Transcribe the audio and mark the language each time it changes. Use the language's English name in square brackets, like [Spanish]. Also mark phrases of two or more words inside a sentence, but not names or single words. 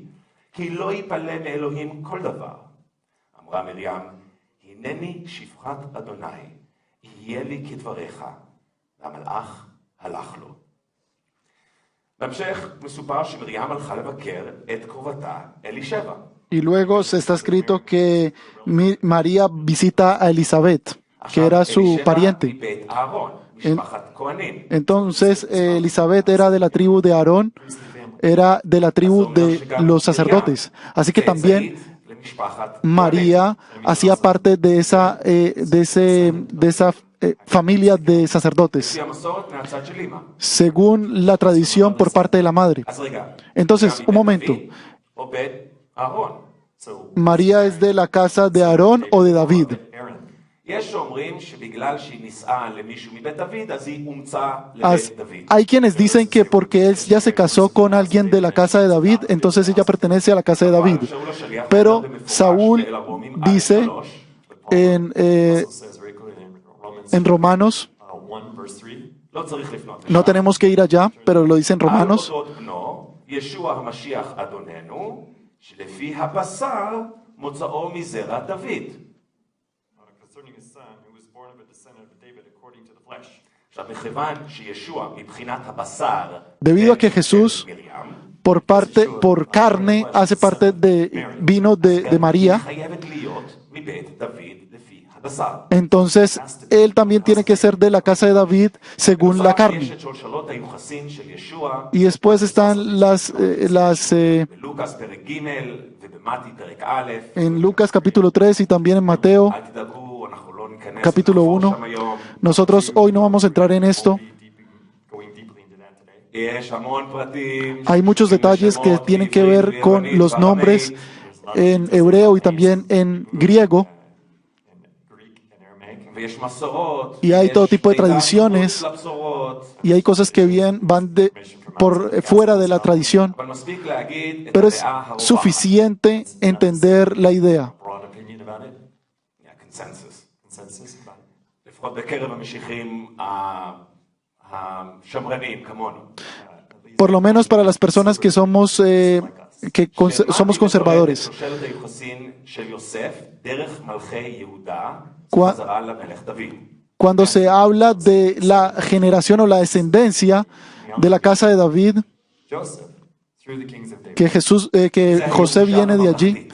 [Hebrew] כי לא יפלא מאלוהים כל דבר. אמרה מרים, הנני שפחת אדוני, יהיה לי כדבריך. והמלאך הלך לו. בהמשך מסופר שמרים הלכה לבקר את קרובתה אלישבע. [Spanish] Y luego se está escrito que María visita a Elizabeth, que era su [Hebrew] אלישבע [Spanish] pariente. [Hebrew] מבית אהרון, משפחת כהנים. [Spanish] Entonces Elizabeth era de la tribu de Aarón, era de la tribu de los sacerdotes. Así que también [Hebrew] למשפחת [Spanish] María hacía parte de esa familia de sacerdotes, [Hebrew] לפי המסורת מהצד של אמא. [Spanish] según la tradición por parte de la madre. [Hebrew] אז רגע. [Spanish] Entonces, un momento. [Hebrew] דוד או בית אהרון? [English] So [Spanish] ¿María es de la casa de Aarón o de David? [English] Aaron. [Hebrew] יש שאומרים שבגלל שהיא נישאה למישהו מבית דוד, אז היא אומצה [English] As- [Hebrew] לבית דוד. [Spanish] hay quienes dicen que porque él ya se casó con alguien de la casa de David, entonces ella pertenece a la casa de David. [Hebrew] שאול השליח [Spanish] Pero [Hebrew] אומר במפורש [Spanish] Saúl [Hebrew] באל הרומים [Spanish] dice [Hebrew] א3, [Spanish] en, [English] Also says very clearly in Romans [Spanish] en Romanos, [English] 1 verse 3. [Hebrew] לא צריך לפנות [Spanish] no [Hebrew] לשם. [Spanish] tenemos que ir allá, pero lo dice en [Hebrew] על [Spanish] Romanos, [Hebrew] אודות בנו, ישוע המשיח אדוננו, שלפי הבשר מוצאו מזרע דוד. [English] Concerning his son, who was born of a descendant of David according to the flesh. [Hebrew] עכשיו, מכיוון שישוע מבחינת הבשר, [Spanish] debido a que Jesús [Hebrew] מרים, [Spanish] por carne, hace parte vino de María, [Hebrew] היא חייבת להיות מבית דוד לפי הבשר. [Spanish] entonces él también tiene que ser de la casa de David según la [Hebrew] יש [Spanish] carne. [Hebrew] את שלשלות היוחסין של ישוע, [Spanish] Y después están [Hebrew] בלוקאס פרק ג' ובמתי פרק א', [Spanish] en Lucas capítulo 3 y también en Mateo [Hebrew] אל תדאגו, אנחנו לא ניכנס [Spanish] capítulo [Hebrew] לחפור [Spanish] 1. [Hebrew] שם היום. [Spanish] Nosotros hoy no vamos a entrar en esto. [English] Going deeply into that today. [Hebrew] יש המון פרטים. [Spanish] Hay muchos detalles que tienen que ver con los nombres en hebreo y también en griego. [English] In Greek and Aramaic. [Hebrew] ויש מסורות. [Spanish] Y hay todo [Hebrew] יש [Spanish] tipo de [Hebrew] מידע [Spanish] tradiciones. [Hebrew] מחוץ לבשורות. [Spanish] Y hay cosas que van por fuera de la tradición. [Hebrew] אבל מספיק להגיד את [Spanish] Pero es [Hebrew] הדעה הרווחת. [Spanish] suficiente entender la idea. [English] Broad opinion about it. [Hebrew] הקונסנזוס. [English] Consensus about it. [Hebrew] לפחות בקרב המשיחים השמרנים כמונו. [Spanish] Por lo menos para las personas que somos somos conservadores. [Hebrew] שושלת היוחסין של יוסף דרך מלכי יהודה [Spanish] Cua- [Hebrew] חזרה למלך דוד. [Spanish] Cuando se habla de la generación o la descendencia de la casa de David, [English] Joseph, through the kings of David. [Spanish] que José viene de allí,